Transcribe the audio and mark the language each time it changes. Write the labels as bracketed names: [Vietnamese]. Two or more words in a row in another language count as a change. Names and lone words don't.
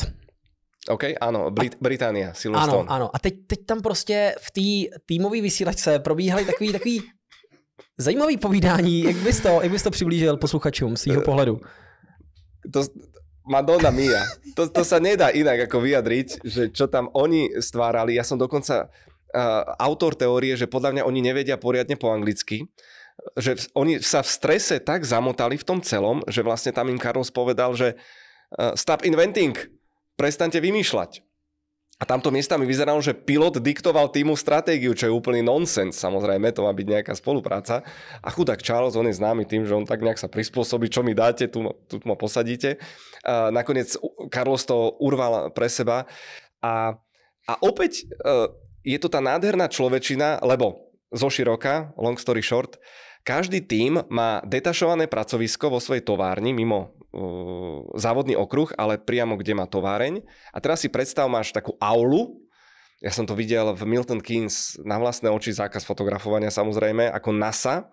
[Slovak] OK, áno, Británia, Silverstone. Áno. [Czech] A teď tam prostě v té týmové vysílačce probíhaly takový zajímavý povídání. Jak bys to přiblížil posluchačům z svého pohledu? [Italian] Madonna mia. [Slovak] To sa nedá inak ako vyjadriť, že čo tam oni stvárali. Ja som dokonca autor teórie, že podľa mňa oni nevedia poriadne po anglicky, že oni sa v strese tak zamotali v tom celom, že vlastne tam im Carlos povedal, že [English] stop inventing, [Slovak] prestaňte vymýšľať. A tamto miestami vyzeralo, že pilot diktoval týmu stratégiu, čo je úplný nonsens. Samozrejme, to má byť nejaká spolupráca. A chudák Charles, on je známy tým, že on tak nejak sa prispôsobí, čo mi dáte, tu ma posadíte. Nakoniec Carlos to urval pre seba. A opäť je to tá nádherná človečina, lebo zoširoka, [English] long story short, [Slovak] každý tím má detašované pracovisko vo svojej továrni mimo závodný okruh, ale priamo kde má továreň. A teraz si predstav, máš takú aulu. Ja som to videl v Milton Keynes na vlastné oči, zákaz fotografovania samozrejme, ako NASA.